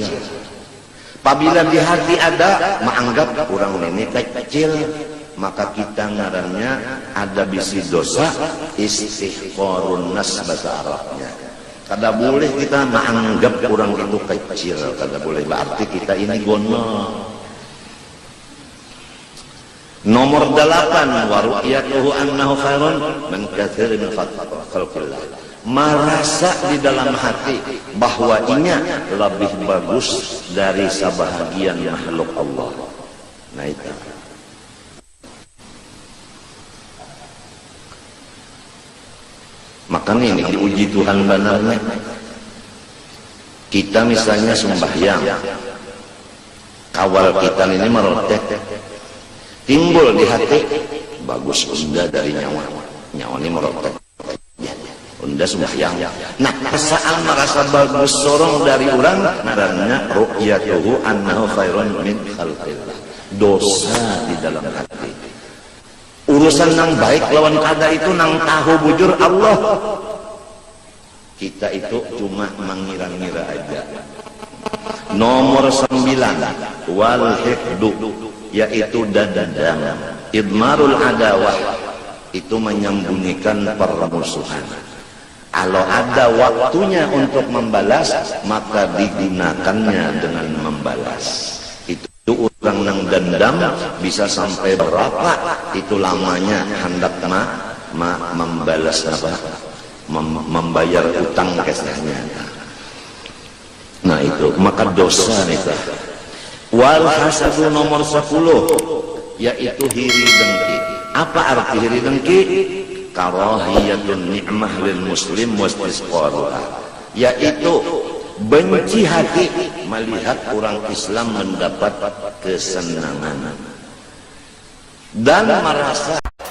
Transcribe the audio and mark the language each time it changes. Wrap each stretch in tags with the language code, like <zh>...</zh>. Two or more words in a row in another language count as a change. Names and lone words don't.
<id>Apabila di hati ada menganggap orang ini kecil, maka kita ngarannya ada bisi dosa</id> <ar>istihqarun nas</ar> <id>bahasa Arabnya.</id> <bjn>Kada boleh kita menganggap orang itu kecil, kada boleh.</bjn> <id>Berarti kita ini gono. Nomor 8,</id> <ar>wa ru'yatuhu annahu khairun min katsirin min khalqillah.</ar> <id>Merasa di dalam hati bahwa inya lebih bagus dari sebahagian makhluk Allah. Nah itu. Makanya ini diuji Tuhan benarnya.</id> <bjn>Kita misalnya sembahyang, kawal kita ini merotek, timbul di hati bagus unda dari nyawa ini merotek, unda sembahyang.</bjn> <id>Nah, perasaan merasa bagus sorong dari orang ngaranna</id> <ar>ru'yatuhu annahu khairun min khalqillah.</ar> <id>Dosa di dalam hati.</id> <bjn>Urusan nang baik lawan kada itu nang tahu bujur Allah.</bjn> <id>Kita itu cuma mengira-ngira aja. Nomor 9,</id> <ar>wal hifdu,</ar> <id>yaitu dadang.</id> <ar>Idmarul adawah,</ar> <id>itu menyembunyikan permusuhan. Kalau ada waktunya untuk membalas, maka digunakannya dengan membalas.</id> <bjn>Itu orang nang dendam bisa sampai berapa itu lamanya hendak membalas apa?</bjn> <id>Membayar utang kesehnya. Nah itu maka dosa itu.</id> <ar>Wal hasadu</ar> <id>nomor 10, yaitu hiri dengki. Apa arti hiri dengki?</id> <ar>Karahiyatun ni'mah lil muslim wastisqaruha,</ar> <id>yaitu benci hati melihat orang Islam mendapat kesenangan dan merasa</id>